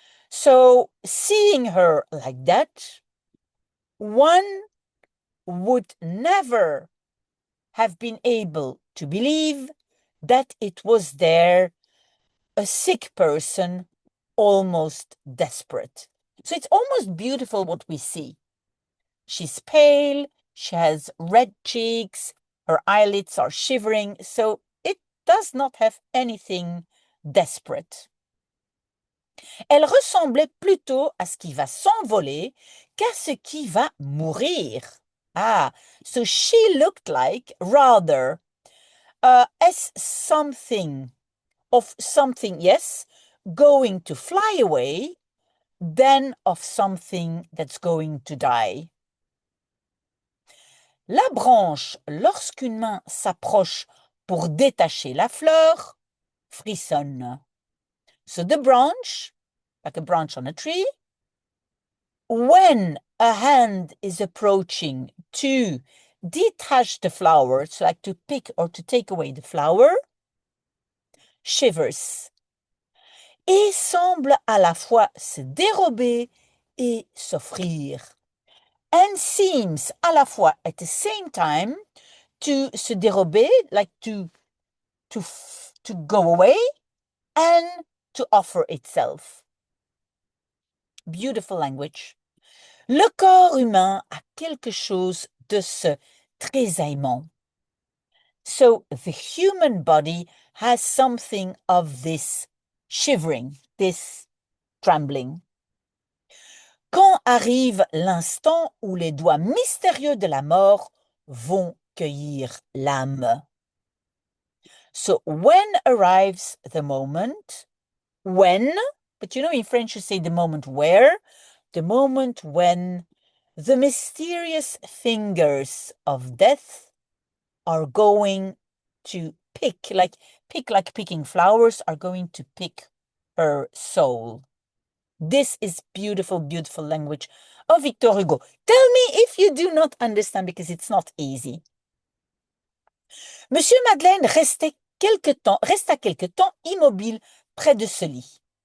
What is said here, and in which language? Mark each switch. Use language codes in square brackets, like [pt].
[en] So, seeing her like that, one would never have been able to believe that it was there a sick person, almost desperate. So it's almost beautiful what we see. She's pale, she has red cheeks, her eyelids are shivering, so it does not have anything desperate. [fr] Elle ressemblait plutôt à ce qui va s'envoler qu'à ce qui va mourir. [en] So she looked like rather as something, yes, going to fly away than of something that's going to die. [fr] La branche, lorsqu'une main s'approche pour détacher la fleur, frissonne. [en] So the branch, like a branch on a tree, when a hand is approaching to detach the flower, so like to pick or to take away the flower, shivers. [fr] et semble à la fois se dérober et s'offrir. [en] And seems [fr] à la fois [en] at the same time to [fr] se dérober, [en] like to go away, and to offer itself. Beautiful language. [fr] Le corps humain a quelque chose de ce tressaillement. [en] So the human body has something of this shivering, this trembling. [fr] Quand arrive l'instant où les doigts mystérieux de la mort vont cueillir l'âme. [en] So when arrives the moment, when, but you know in French you say the moment where, the moment when the mysterious fingers of death are going to pick like picking flowers, are going to pick her soul. This is beautiful, beautiful language of Victor Hugo. Tell me if you do not understand, because it's not easy. [fr] Monsieur Madeleine resta quelque temps immobile près de ce lit.